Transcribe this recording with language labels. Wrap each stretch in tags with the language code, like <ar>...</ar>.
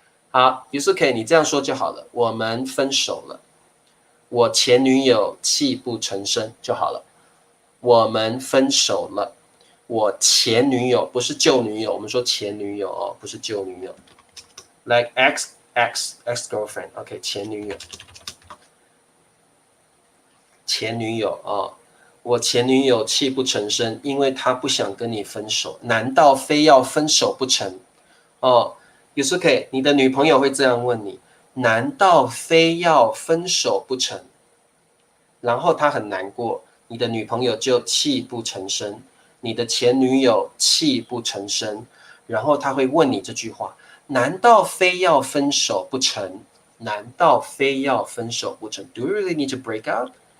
<zh>好，Yusuke，你这样说就好了。我们分手了，我前女友泣不成声就好了。我们分手了，我前女友不是旧女友，我们说前女友哦，不是旧女友。</zh> <en>Like ex girlfriend，OK，前女友。</en> <zh>前女友哦，我前女友泣不成声，因为她不想跟你分手，难道非要分手不成？哦，Yusuke，你的女朋友会这样问你，难道非要分手不成？然后她很难过，你的女朋友就泣不成声，你的前女友泣不成声，然后她会问你这句话：难道非要分手不成？难道非要分手不成 ？</zh> <en>Do you really need to break up？</en>